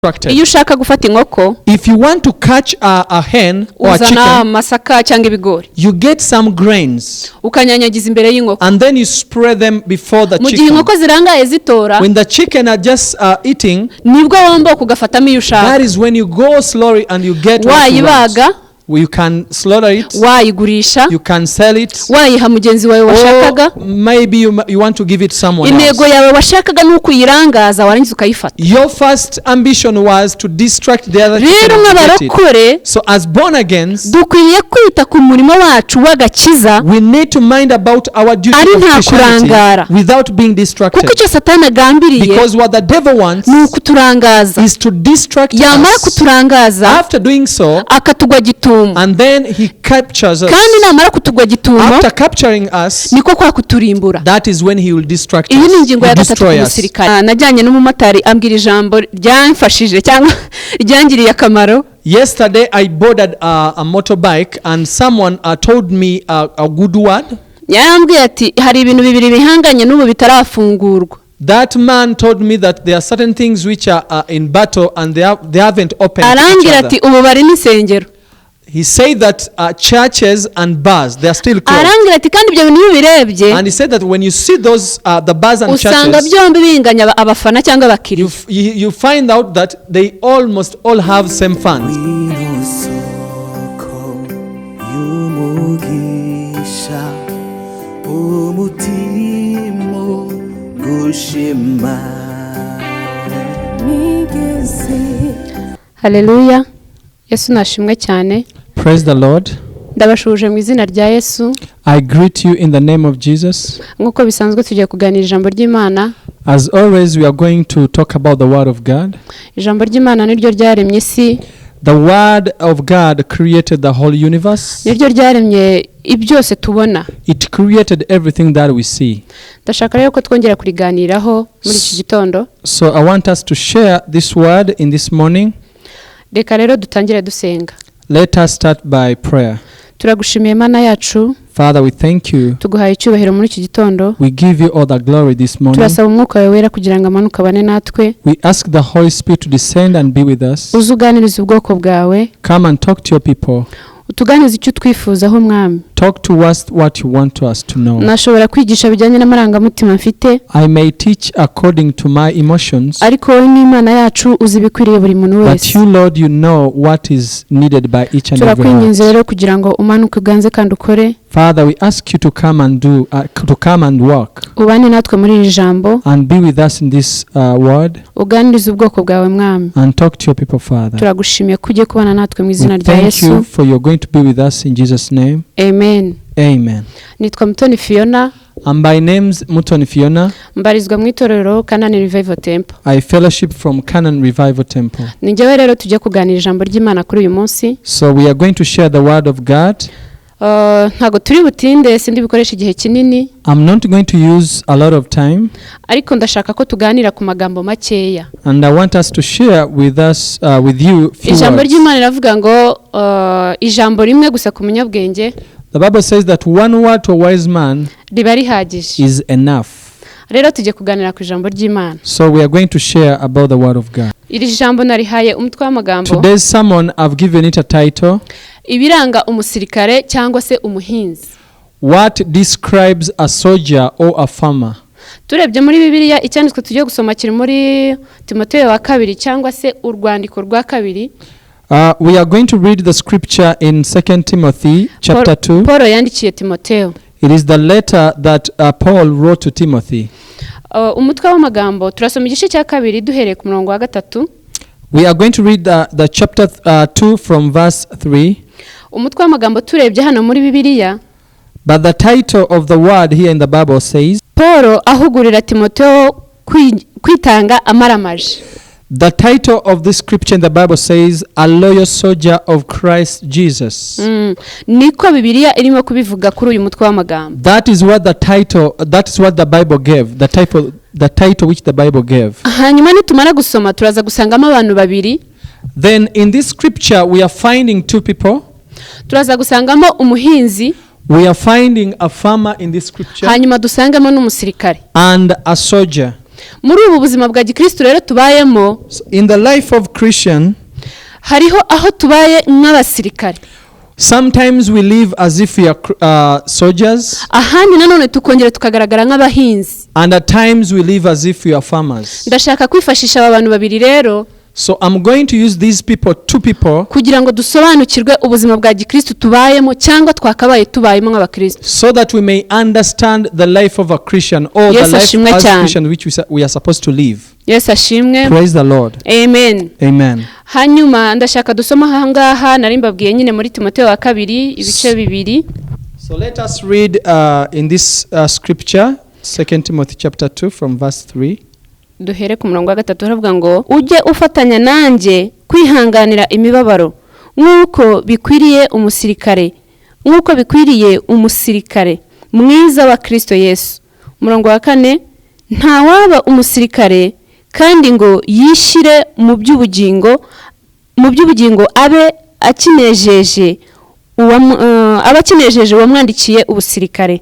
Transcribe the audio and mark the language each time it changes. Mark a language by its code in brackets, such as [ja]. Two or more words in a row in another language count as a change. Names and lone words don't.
[rw] iyo ushaka gufata inkoko, [en] if you want to catch a hen or a chicken, [rw] amasaka cyangwa ibigori, [en] you get some grains [rw] ukanyanyagiza imbere y'inkoko, [en] and then you spread them before the chicken. [rw] Mu gihe [en] chicken. [rw] inkoko zirangaye zitora, [en] When the chicken are just eating, [rw] nibwo womba kugafatamo iyo ushaka. [en] that is when you go slowly and you get what you want. You can slaughter it, [rw] wayigurisha, [en] you can sell it, [rw] wayiha mugenzi wawe washakaga, [en] maybe you want to give it someone else. [rw] Intego yawe washakaga nuko yirangaza warangiza ukayifata. [en] Your first ambition was to distract the other chicken. So as born agains, [rw] dukwiye kwita ku murimo wacu w'agakiza, [en] we need to mind about our duty of Christianity without being distracted. [rw] Kuko icyo Satani agambiriye, [en] because what the devil wants is to distract [rw] yamara [en] us. [rw] kuturangaza, [en] After doing so, [rw] akatugwa gitumo, [en] and then he captures us. [rw] Kandi namara kutugwa gitumo, [en] after capturing us, [rw] niko kwa kuturimbura. [en] That is when he will distract us. [rw] Iyi ni ingingo ya gatatu y'umusirikare. Najyanye n'umumotari ambwira ijambo ryamfashije cyangwa ryangiriye akamaro. [en] Yesterday I boarded a motorbike and someone told me a good word. [rw] Yarambwiye ati hari ibintu bibiri bihanganye n'ubu bitarafungurwa. [en] That man told me that there are certain things which are in battle and they haven't opened to each other. [rw] Arambwira ati ubu bari n'isengero. [en] He said that churches and bars, they are still closed. [rw] Arambwira ati kandi ibyo bintu birebye. [en] And he said that when you see those the bars and churches, [rw] usanga byombi binganya abafana cyangwa abakiriya. [en] You find out that they almost all have same fans. Hallelujah. [rw] Yesu nashimwe cyane. [en] Praise the Lord. [rw] Ndabashuje mu izina rya Yesu. [en] I greet you in the name of Jesus. [rw] Nkuko bisanzwe tugiye kuganira ijambo ry'Imana. [en] As always, we are going to talk about the word of God. [rw] Ijambo ry'Imana niryo ryaremye isi. [en] The word of God created the whole universe. [rw] Niryo ryaremye ibyose tubona. [en] It created everything that we see. [rw] Ndashaka rero ko twongera kuriganiraho muri iki gitondo. [en] So I want us to share this word in this morning. [rw] Reka rero dutangire dusenga. [en] Let us start by prayer. [rw] Turagushimiye Mana yacu. [en] Father, we thank you. [rw] Tuguhaye icyubahiro muri iki gitondo. [en] We give you all the glory this morning. [rw] Turasaba umwuka wawe wera kugira ngo amanuke abane natwe. [en] We ask the Holy Spirit to descend and be with us. [rw] Uzuganiriza ubwoko bwawe. [en] Come and talk to your people. [rw] Utuganize icyo twifuzaho Mwami. [en] Talk to us what you want us to know. [rw] Nashobora kwigisha bijyanye n'amarangamutima mfite. [en] I may teach according to my emotions. [rw] Ariko wowe n'Imana yacu uzi bikwiriye buri muntu wese. [en] But you, Lord, you know what is needed by each and every one. [rw] Turakwinginze rero kugira ngo umanuke uganze kandi ukore. [en] Father, we ask you to come and to come and work. [rw] Ubane natwe muri iri jambo. [en] And be with us in this word. [rw] Uganirize ubwoko bwawe Mwami. [en] And talk to your people, Father. [rw] Turagushimiye kujye kubana natwe mu izina rya Yesu. [en] Thank you for you're going to be with us in Jesus' name. [rw] Amen. [en] Amen. [rw] Nitwa Mutoni Phionah. [en] And by name's Mutoni Phionah. [rw] Mbarizwa mu itorero Canaan Revival Temple. [en] I fellowship from Canaan Revival Temple. [rw] Ninjyewe rero tujye kuganira ijambo ry'Imana kuri uyu munsi. [en] So we are going to share the word of God. [rw] Ntago turi butinde sindi bikoresha igihe kinini. [en] I'm not going to use a lot of time. [rw] Ariko ndashaka ko tuganira ku magambo makeya. [en] And I want us to share with us with you few words. [rw] Ijambo ry'Imana riravuga ngo ijambo rimwe gusa ku munyabwenge. [en] The Bible says that one word to a wise man [rw] riba rihagije. [en] Is enough. [rw] Rero tujye kuganira ku ijambo ry'Imana. [en] So we are going to share about the word of God. [rw] Iri jambo narihaye umutwe w'amagambo. [en] Today's sermon I've given it a title. [rw] Ibiranga umusirikare cyangwa se umuhinzi. [en] What describes a soldier or a farmer? [rw] Turebye muri Bibiliya icyanditswe tujye gusoma kiri muri Timoteyo wa kabiri cyangwa se urwandiko rwa kabiri. [en] We are going to read the scripture in 2 Timothy chapter 2. [rw] Paul yandikiye Timoteyo. [en] It is the letter that Paul wrote to Timothy. [rw] Umutwe w'amagambo turasoma igice cya kabiri duhereye ku murongo wa gatatu. [en] We are going to read the chapter 2 from verse 3. [rw] Umutwe w'amagambo turebye hano muri Bibiliya. [en] But the title of the word here in the Bible says, [rw] Paul ahugurira Timoteyo kwitanga amaramaje. [en] The title of this scripture in the Bible says, A Loyal Soldier of Christ Jesus. [rw] Niko Bibiliya irimo kubivuga kuri uyu mutwe w'amagambo. [en] That is what the Bible gave, the title which the Bible gave. [rw] Hanyuma nitumara gusoma turaza gusangamo abantu babiri. [en] Then in this scripture we are finding two people. [rw] Turaza gusangamo umuhinzi. [en] We are finding a farmer in this scripture. [rw] Hanyuma dusangamo n'umusirikare. [en] And a soldier. [rw] muri ubu buzima bwa gikristo rero tubayemo, [en] So in the life of Christian, [rw] hariho aho tubaye nk'abasirikare, [en] sometimes we live as if we are soldiers, [rw] ahandi nanone tukongera tukagaragara nk'abahinzi. [en] and at times we live as if we are farmers. [rw] Ndashaka kwifashisha aba bantu babiri rero [en] So I'm going to use these people, two people, [rw] kugira ngo dusobanukirwe ubuzima bwa gikristo tubayemo cyangwa twakabaye tubayemo nk'abakristo. [en] so that we may understand the life of a Christian, or Yes, the life [rw] ashimwe [en] as [rw] cyane. [en] Christian which we are supposed to live. [rw] Yesu ashimwe. [en] Praise the Lord. [rw] Amen. [en] Amen. [rw] Hanyuma ndashaka dusoma aha ngaha nari mbabwiye nyine muri Timoteyo wa 2 ibice 2. So let us read in this scripture, 2 Timothy chapter 2 from verse 3. Duhere ku murongo wa 3 haravuga ngo ujye ufatanya nanjye kwihanganira imibabaro nk'uko bikwiriye umusirikare mwiza wa Kristo Yesu. Umurongo wa 4, nta waba umusirikare kandi ngo yishire mu by'ubugingo abe akinejeje uwamwandikiye ubusirikare.